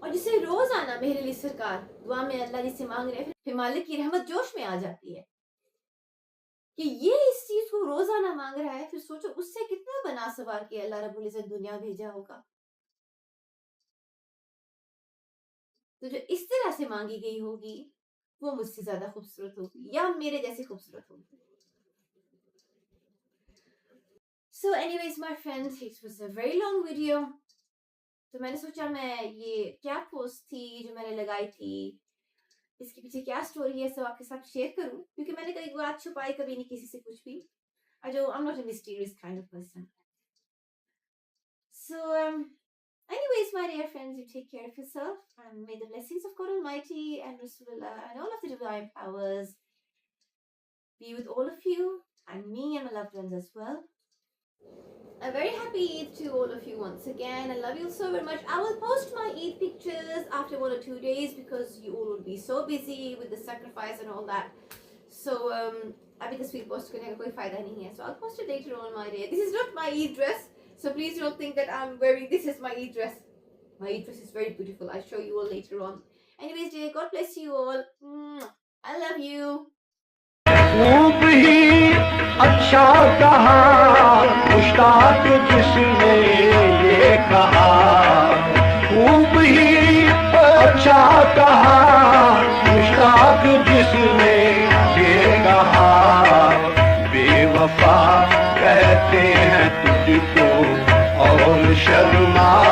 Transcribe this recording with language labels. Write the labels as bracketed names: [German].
[Hindi] और जिसे रोजाना मेरे लिए सरकार दुआ में अल्लाह जी से मांग रहे हैं, फिर मालिक की रहमत जोश में आ जाती है कि ये इस चीज को रोजाना मांग रहा है, फिर सोचो उससे कितना बना सवार के अल्लाह रब्बुल इज्जत दुनिया भेजा होगा। तो जो इस तरह से मांगी गई होगी वो मुझसे ज्यादा खूबसूरत होगी या मेरे जैसी खूबसूरत होगी। [English] So anyways my friends, it was a very long video. [Hindi] तो मैंने सोचा मैं ये क्या पोस्ट थी जो मैंने लगाई थी, इसके पीछे क्या स्टोरी है, सब आपके साथ शेयर करूं, क्योंकि मैंने कभी बात छुपाई कभी नहीं किसी से कुछ भी। [English] I'm not a mysterious kind of person. So anyways my dear friends, you take care of yourself and may the blessings of God Almighty and Rasulullah and all of the divine powers be with all of you and me and my loved ones as well. A very happy Eid to all of you once again. I love you so very much. I will post my Eid pictures after 1 or 2 days because you all will be so busy with the sacrifice and all that. So [Hindi] अभी तस्वीर post करने का कोई फायदा नहीं है. [English] So I'll post it later on my day. This is not my Eid dress, so please don't think that I'm wearing. This is my Eid dress. My Eid dress is very beautiful. I'll show you all later on. Anyways, dear, God bless you all. I love you. [Hindi] खूब ही अच्छा कहा मुश्ताक जिसने ये कहा, खूब ही अच्छा कहा मुश्ताक जिसने ये कहा, बेवफा कहते हैं तुझको और शर्मा